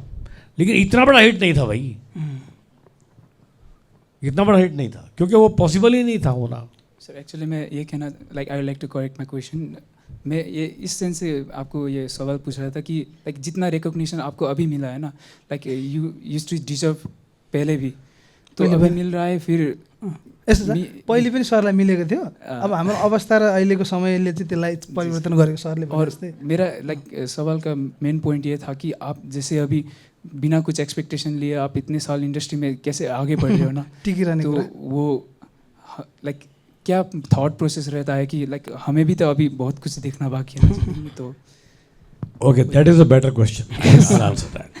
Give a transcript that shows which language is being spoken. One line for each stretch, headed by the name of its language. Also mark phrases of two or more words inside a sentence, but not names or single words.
Hindi: लेकिन इतना बड़ा हिट नहीं था भाई, इतना बड़ा हिट नहीं था, क्योंकि वो पॉसिबल ही नहीं था होना।
English: sir actually
Hindi: मैं ये कहना,
English: like I would like to correct my question.
Hindi: मैं ये इस सेंस से आपको ये सवाल पूछ रहा था कि लाइक जितना रिकॉग्निशन आपको अभी मिला है ना,
English: like you used to deserve
Hindi: पहले भी, तो
Nepali: पहिले
Hindi: अभी
Nepali: पनि।
Hindi: मिल रहा है फिर
Nepali: यस्तो छ, पहिले पनि सरलाई मिलेको थियो। अब हाम्रो अवस्था र अहिलेको समयले चाहिँ त्यसलाई परिवर्तन गरेको सरले भने
Hindi: और
Nepali: जस्तै।
Hindi: मेरा लाइक सवाल का मेन पॉइंट ये था कि आप जैसे अभी बिना कुछ एक्सपेक्टेशन लिए आप इतने साल इंडस्ट्री में कैसे आगे बढ़ रहे हो ना,
Nepali: टिकिरहने
Hindi: तो
Nepali: कुरा।
Hindi: वो लाइक क्या थॉट प्रोसेस रहता है कि लाइक हमें भी तो अभी बहुत कुछ देखना बाकी है ना, तो
English: OK, that is a better question, I answer that.